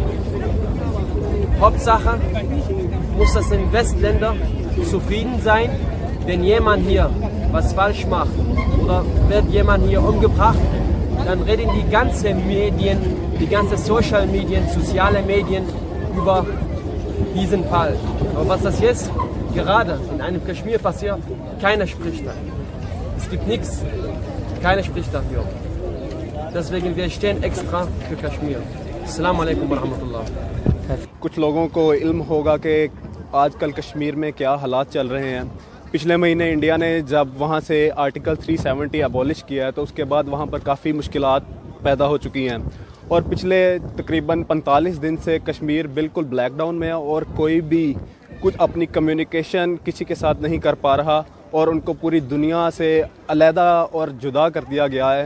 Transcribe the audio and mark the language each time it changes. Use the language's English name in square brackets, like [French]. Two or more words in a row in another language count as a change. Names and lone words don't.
[German] Hauptsache muss das in Westländern zufrieden sein, wenn jemand hier was falsch macht oder wird jemand hier umgebracht, dann reden die ganzen Medien, die ganzen Social Medien, soziale Medien über diesen Fall. Aber was das jetzt gerade in einem Kaschmir passiert, keiner spricht da. Es gibt nichts, keiner spricht dafür. Deswegen wir stehen extra für Kaschmir. [Arabic] السلام عليكم ورحمة الله. [Urdu] کچھ لوگوں کو علم ہوگا کہ آجکل کشمیر میں کیا حالات چل رہے ہیں. پچھلے مہینے انڈیا نے جب وہاں سے [English] article 370 abolish [Urdu] کیا ہے تو اس کے بعد وہاں پر کافی مشکلات پیدا ہو چکی ہیں، اور پچھلے تقریباً 45 دن سے کشمیر بالکل بلیک ڈاؤن میں ہے اور کوئی بھی کچھ اپنی کمیونیکیشن کسی کے ساتھ نہیں کر پا رہا، اور ان کو پوری دنیا سے علیحدہ اور جدا کر دیا گیا ہے.